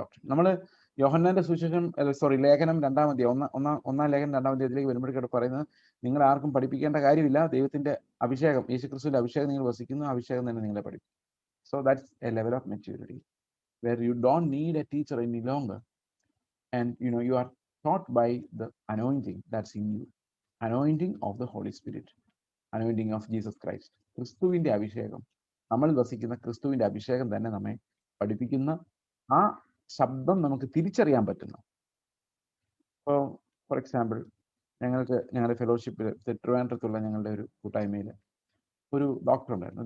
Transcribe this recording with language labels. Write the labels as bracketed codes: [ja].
[ml] നമ്മൾ യോഹന്നാന്റെ സുവിശേഷം ലേഖനം 2-ാം അധ്യായം, ഒന്നാം ലേഖനം 2-ാം അധ്യായത്തിലേക്ക് വരുമ്പോഴേക്കും പറയുന്നത്, നിങ്ങൾ ആർക്കും പഠിപ്പിക്കേണ്ട കാര്യമില്ല, ദൈവത്തിന്റെ അഭിഷേകം, യേശുക്രിസ്തുവിന്റെ അഭിഷേകം നിങ്ങൾ വസിക്കുന്നു, അഭിഷേകം തന്നെ നിങ്ങളെ പഠിപ്പിക്കും. [en] So that's a level of maturity where you don't need a teacher any longer, and you are taught by the anointing that's in you, anointing of the Holy Spirit, anointing of Jesus Christ. [ml] ക്രിസ്തുവിന്റെ അഭിഷേകം, നമ്മൾ വസിക്കുന്ന ക്രിസ്തുവിന്റെ അഭിഷേകം തന്നെ നമ്മെ പഠിപ്പിക്കുന്ന ആ ശബ്ദം നമുക്ക് തിരിച്ചറിയാൻ പറ്റുന്നു. ഇപ്പോൾ [en] for example, [ml] ഞങ്ങളുടെ ഫെലോഷിപ്പിൽ ട്രിവാൻഡ്രത്തുള്ള ഞങ്ങളുടെ ഒരു കൂട്ടായ്മയിൽ ഒരു ഡോക്ടർ ഉണ്ടായിരുന്നു.